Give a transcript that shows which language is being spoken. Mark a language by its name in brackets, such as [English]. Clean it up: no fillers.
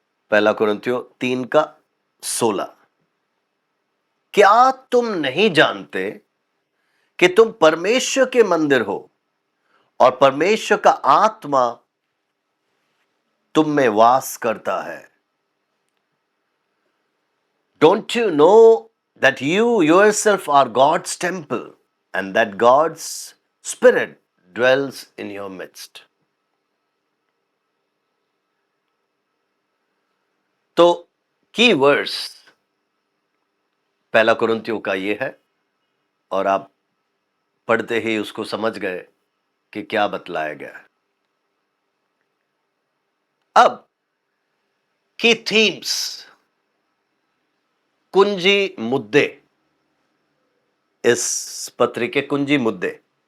[Hindi] पहला कुरिन्थियों 3 का 16। क्या तुम नहीं जानते कि तुम परमेश्वर के मंदिर हो और परमेश्वर का आत्मा तुम में वास करता है? [English] Don't you know that you yourself are God's temple and that God's Spirit dwells in your midst? [Hindi] तो की वर्स पहला कुरिन्थियों का ये है और आप पढ़ते ही उसको समझ गए कि क्या बतलाया गया है। अब की थीम्स, कुंजी मुद्दे, इस पत्री के कुंजी मुद्दे।